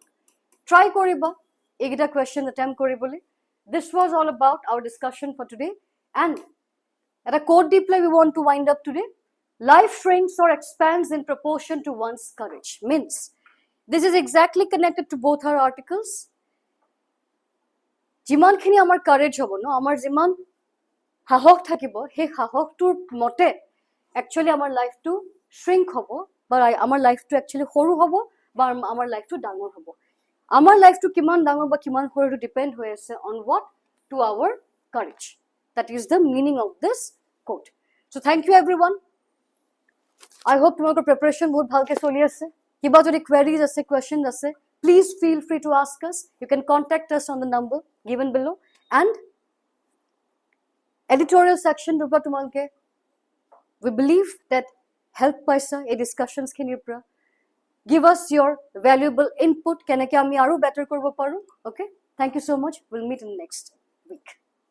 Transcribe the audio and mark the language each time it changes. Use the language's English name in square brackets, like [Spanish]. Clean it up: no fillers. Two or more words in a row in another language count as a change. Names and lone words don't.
[Assamese] Try কৰিবা, এটা [English] question attempt [Assamese] কৰিবলৈ. [English] This was all about our discussion for today. And at a code deep we want to wind up today. Life shrinks or expands in proportion to one's courage. Means, this is exactly connected to both our articles. [Assamese] যিমানখিনি আমাৰ কাৰেজ হ'ব ন, আমাৰ যিমান সাহস থাকিব, সেই সাহসটোৰ মতে একচুৱেলি আমাৰ লাইফটো শ্ৰিংক হ'ব, বা আমাৰ লাইফটো একচুৱেলি সৰু হ'ব, বা আমাৰ লাইফটো ডাঙৰ হ'ব. আমাৰ লাইফটো কিমান ডাঙৰ বা কিমান সৰুটো ডিপেণ্ড হৈ আছে [English] on what? to our courage. That is the meaning of this quote. So thank you everyone. I hope [Assamese] তোমালোকৰ preparation বহুত ভালকে চলি আছে. কিবা যদি queries আছে, questions আছে, [English] please feel free to ask us. You can contact us on the number given below. And editorial section [Assamese] ৰূপা তোমালোকে, [English] we believe that help [Assamese] পাইছা এই [English] discussions [Assamese] খিনিৰ পৰা. [English] Give us your valuable input, [Assamese] কেনেকৈ আমি আৰু better কৰিব পাৰো. [English] Okay? Thank you so much. We'll meet in the next week.